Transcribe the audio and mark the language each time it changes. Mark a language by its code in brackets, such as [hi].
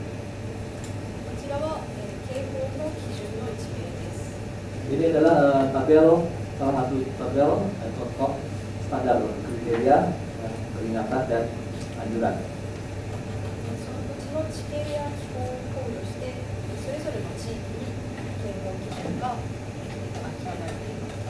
[ja] こちらは警報の基準の一例です。 [id] Ini adalah salah satu tabel contoh standar kriteria peringatan dan anjuran. [ja] その土地の地形や気候を考慮してそれぞれの地域に警報基準が決められています。